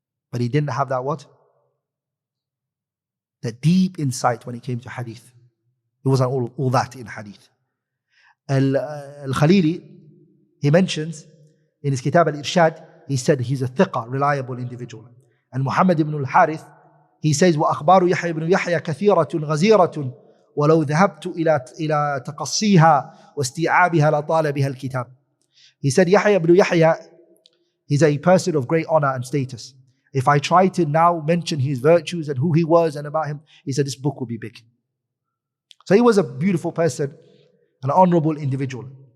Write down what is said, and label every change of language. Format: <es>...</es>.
<en>But he didn't have that what? That deep insight when it came to hadith. It wasn't all that in hadith. Al-Khalili, he mentions in his kitab al-Irshad, he said he's a thiqa, reliable individual. And Muhammad ibn al-Harith, he says,</en> <ar>وَأَخْبَارُ يَحْيَى بْنُ يَحْيَى كَثِيرَةٌ غَزِيرَةٌ وَلَوْ ذَهَبْتُ إلى تقصيها واستيعابها لطال بها الكتاب.</ar> <en>He said, Yahya ibn Yahya, he's a person of great honor and status. If I try to now mention his virtues and who he was and about him, he said this book will be big. So he was a beautiful person, an honorable individual.</en>